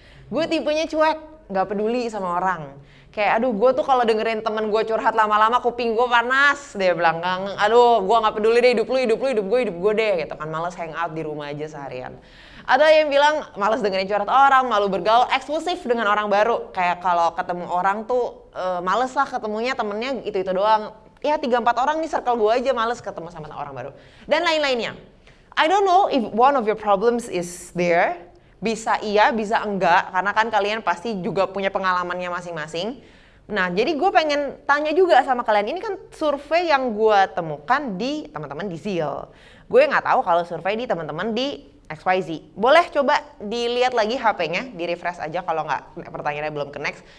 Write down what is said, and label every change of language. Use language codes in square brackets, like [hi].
[id] Gue tipenya cuek, nggak peduli sama orang. Kayak aduh gue tuh kalau dengerin temen gue curhat lama-lama kuping gue panas, dia bilang aduh gue nggak peduli deh, hidup lu, hidup gue deh gitu kan, males hangout di rumah aja seharian. Ada yang bilang males dengerin curhat orang, malu bergaul, eksklusif dengan orang baru. Kayak kalau ketemu orang tuh males lah ketemunya, temennya itu doang. Ya 3-4 orang nih circle gue aja, males ketemu sama orang baru. Dan lain-lainnya. [en] I don't know if one of your problems is there. [id] Bisa iya, bisa enggak. Karena kan kalian pasti juga punya pengalamannya masing-masing. Nah, jadi gue pengen tanya juga sama kalian. Ini kan survei yang gue temukan di teman-teman di Zil. Gue nggak tahu kalau survei di teman-teman di XYZ. Boleh coba dilihat lagi HP-nya, di refresh aja kalau nggak pertanyaannya belum ke next.